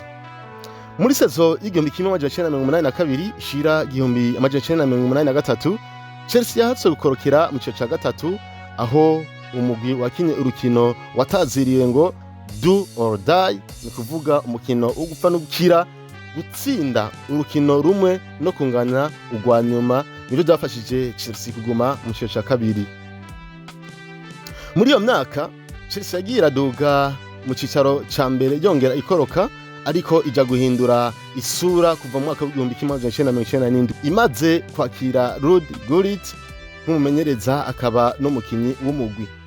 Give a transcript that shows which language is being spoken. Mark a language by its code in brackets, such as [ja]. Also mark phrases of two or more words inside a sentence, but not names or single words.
[rn] Muri sezo y'igihumbi kimwe amajana icenda na mirongo umunani na kabiri ishira igihumbi amajana icenda na mirongo umunani na gatatu, Chelsea yahatse gukorokera mu cicaro ca gatatu, aho umugwi wakinye urukino wataziriwe ngo [en] do or die, [rn] ni kuvuga umukino wo gupfa no gukira, gutsinda urukino rumwe no kunganya urwa nyuma nibyo byafashije Chelsea kuguma mu cicaro ca kabiri. Muri iyo myaka Chelsea yagiye iraduga mu cicaro ca mbere yongera ikoroka, ariko ija guhindura isura kuva mu mwaka w'igihumbi kimwe amajana icenda na mirongo icenda n'indwi imaze kwakira Ruud Gullit nk'umumenyereza akaba n'umukinyi w'umugwi.